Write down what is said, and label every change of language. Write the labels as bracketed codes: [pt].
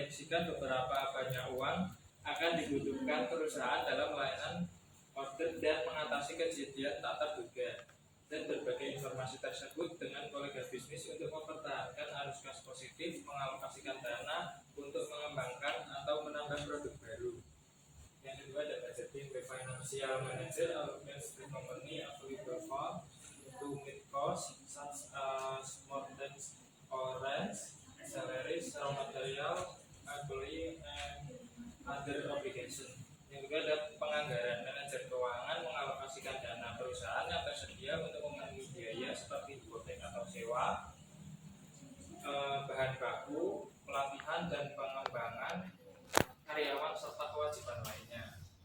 [id] Apabila beberapa banyak uang akan dibutuhkan perusahaan dalam melayanan order dan mengatasi kejadian tak terduga, dan berbagai informasi tersebut dengan kolega bisnis untuk mempertahankan arus kas positif, mengalokasikan dana untuk mengembangkan atau menambah produk baru. Yang kedua ada budgeting. [en] The financial manager allocates the company available fund to meet costs such as mortgage or rents, salaries, raw material, employee, and other obligation. [id] Yang juga ada penganggaran. Manajer keuangan mengalokasikan dana perusahaan yang tersedia untuk memenuhi biaya seperti hipotek atau sewa, bahan baku, pelatihan dan pengembangan karyawan serta kewajiban lainnya.